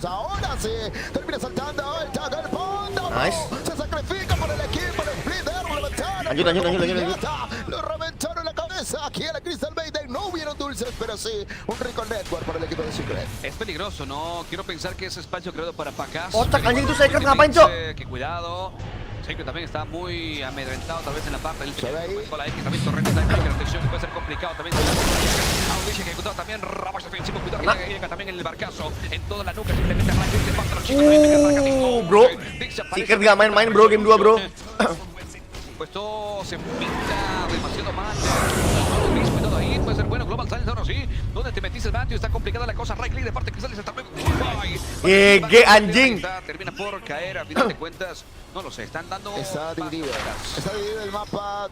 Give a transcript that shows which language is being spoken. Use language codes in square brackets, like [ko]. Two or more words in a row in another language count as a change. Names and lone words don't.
[es] Ahora sí, termina saltando el tag al fondo. Se sacrifica por el equipo de Splitter. Ayuda. Lo reventaron la cabeza. Aquí en la Crystal Maiden no hubieron dulces, pero sí un rico network para el equipo de Secret. Es peligroso, ¿no? Quiero pensar que ese espacio creado para Pacas. [id] Otak anjing tuh Secret ngapain, Cok? [es] Que cuidado. Secret también está muy amedrentado, tal vez en la parte del con la X también torrente de la atención puede ser complicado también. Audition ejecutado también, Ravage defensivo, cuidado que llega también en el barcazo, en toda la nuca, simplemente arranca de parte los chicos. [id] Bro, Secret nggak main-main bro, game 2 bro. [es] Pues todo se pinta demasiado mal. Cuidado ahí, puede ser bueno. Global Silence ahora sí. ¿Dónde te metiste, Matthew? Está complicada la cosa. [en] Right click [es] de parte Cristales hasta luego. [id] GG anjing. [es] Termina por caer a final de cuentas. No lo sé, están dando... Está dividido el mapa.